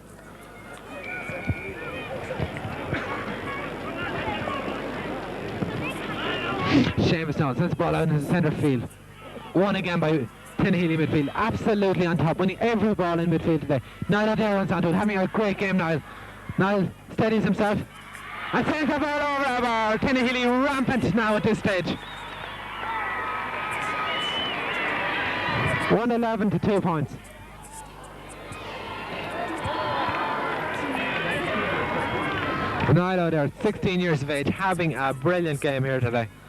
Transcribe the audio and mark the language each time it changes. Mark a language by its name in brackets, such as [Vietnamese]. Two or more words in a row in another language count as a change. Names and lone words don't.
[English] Seamus now sends the ball out into the centre field. Won again by Tinahely midfield. Absolutely on top, winning every ball in midfield today. Niall O'Dare runs onto it, having a great game, Niall. Niall steadies himself and sends the ball over our bar. Tinahely rampant now at this stage. 111 to 2 points. Niall O'Dare, 16 years of age, having a brilliant game here today.